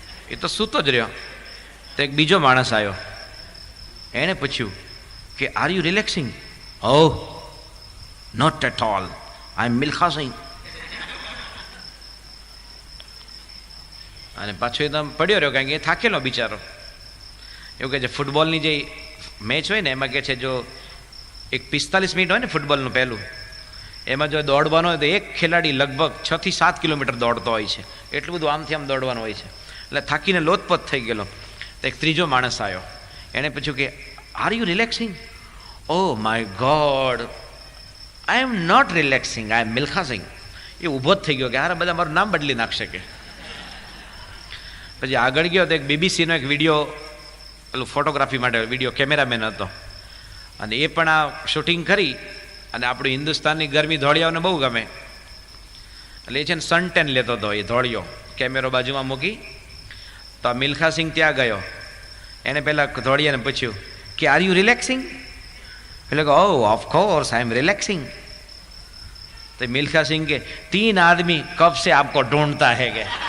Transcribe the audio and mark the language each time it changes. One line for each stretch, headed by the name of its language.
Gujarati: ये तो सूतो ज रह्यो. तो एक बीजो माणस आयो, एने पूछ्यु कि
English: Are you relaxing. Oh not at all, I am Milkha Singh.
Gujarati: અને પાછો એકદમ પડ્યો રહ્યો, કારણ કે એ થાકેલો બિચારો. એવું કહે છે ફૂટબોલની જે મેચ હોય ને એમાં કહે છે જો એક 45 મિનિટ હોય ને ફૂટબોલનું પહેલું, એમાં જો દોડવાનો હોય તો એક ખેલાડી લગભગ 6 થી 7 કિલોમીટર દોડતો હોય છે. એટલું બધું આમથી આમ દોડવાનું હોય છે. એટલે થાકીને લોથપોથ થઈ ગયેલો. તો એક ત્રીજો માણસ આવ્યો, એણે પૂછ્યું કે
English: Are you relaxing. Oh my God, I am not relaxing, I am Milkha Singh.
Gujarati: એ ઊભો જ થઈ ગયો કે હારે બધા મારું નામ બદલી નાખશે કે. પછી આગળ ગયો તો એક બીબીસીનો એક વિડીયો, પેલું ફોટોગ્રાફી માટે વિડીયો કેમેરામેન હતો, અને એ પણ આ શૂટિંગ કરી. અને આપણું હિન્દુસ્તાનની ગરમી ધોળિયાઓને બહુ ગમે, એટલે એ છે ને સનટેન લેતો હતો. એ ધોળિયો કેમેરો બાજુમાં મૂકી, તો આ મિલ્ખા સિંહ ત્યાં ગયો. એને પહેલાં ધોળિયાને પૂછ્યું કે
English: Are you relaxing.
Gujarati: એટલે કે
English: Oh of course I am relaxing.
Hindi: तो मिल्खा सिंह के 3 आदमी कब से आपको ढूंढता है के.